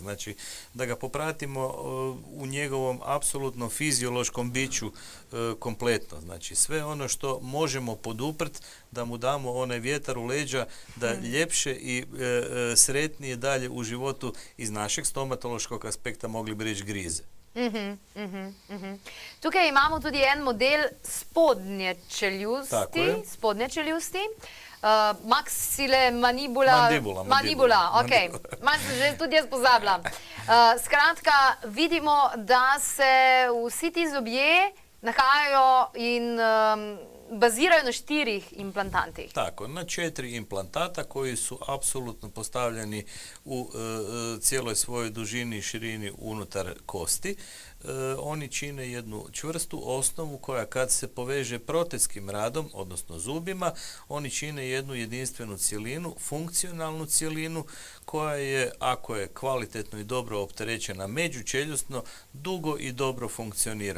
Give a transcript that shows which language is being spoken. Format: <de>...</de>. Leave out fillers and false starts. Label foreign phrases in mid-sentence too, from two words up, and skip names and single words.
<hr>Znači da ga popratimo u njegovom apsolutno fiziološkom biću kompletno. Znači sve ono što možemo poduprt, da mu damo onaj vjetar u leđa, da ljepše i sretnije dalje u životu iz našeg stomatološkog aspekta mogli bi reći grize.</hr> <sl>Tukaj imamo tudi en model spodnje čeljusti. Maxile manibula. Manibula, ok. Malo sem že tudi jaz pozabila. Skratka, vidimo, da se vsi ti zobje nahajajo in bazirajo na 4 implantantih.</sl> <hr>Tako, na 4 implantata koji su apsolutno postavljeni u cijeloj svojoj dužini i širini unutar kosti. Oni čine jednu čvrstu osnovu koja kad se poveže protetskim radom, odnosno zubima, oni čine jednu jedinstvenu cjelinu, funkcionalnu cjelinu koja je, ako je kvalitetno i dobro opterećena međučeljusno, dugo i dobro funkcionira.</hr>